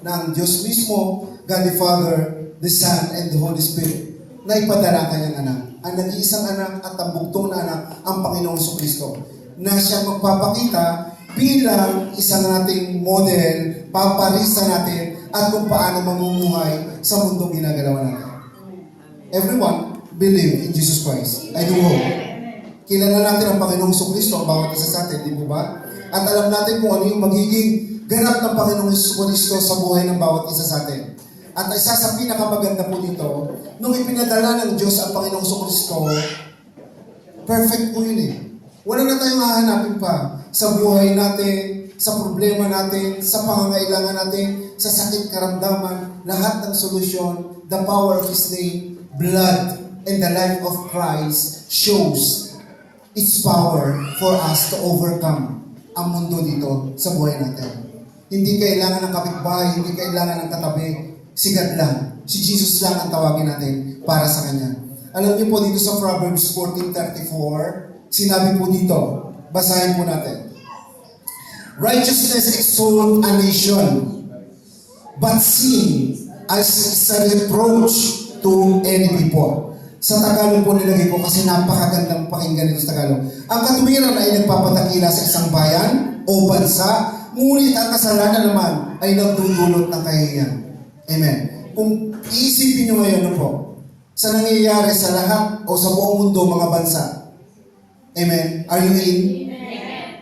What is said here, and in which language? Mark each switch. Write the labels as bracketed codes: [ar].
[tl] na ang Diyos mismo, [en] God the Father, the Son, and the Holy Spirit, [tl] na ipadala kanyang anak. Ang nag-iisang anak at ang bugtong na anak, ang Panginoong Jesucristo, na siya magpapakita bilang isang nating model, paparisa natin, at kung paano mamumuhay sa mundong ginagalawan natin. [en] Everyone believe in Jesus Christ. I do hope. [tl] Kilala natin ang Panginoong Jesucristo, ang bawat isa sa atin, di po ba? At alam natin kung ano yung magiging ganap ng Panginoong Jesucristo sa buhay ng bawat isa sa atin. At isa sa pinakamaganda po dito, nung ipinadala ng Diyos ang Panginoong Jesucristo, perfect po yun eh. Wala na tayong hahanapin pa sa buhay natin, sa problema natin, sa pangangailangan natin, sa sakit karamdaman, lahat ng solusyon, [en] the power of His name, blood, and the life of Christ shows its power for us to overcome [tl] ang mundo dito sa buhay natin. Hindi kailangan ng kapitbahay, hindi kailangan ng katabi, si God lang. Si Jesus lang ang tawagin natin para sa Kanya. Alam niyo po dito sa Proverbs 14:34, sinabi po dito, basahin po natin. [en] Righteousness exalt a nation, but sin as a reproach to any people. [tl] Sa Tagalog po nilagay ko kasi napakagandang pakinggan nito sa Tagalog. Ang katuwiran ay nagpapatakila sa isang bayan o bansa, ngunit ang kasalanan naman ay nagdudulot ng kahihiyan. Amen. Kung iisipin nyo ngayon po, sa nangyayari sa lahat o sa buong mundo mga bansa, amen, [en] are you in? [tl] Amen.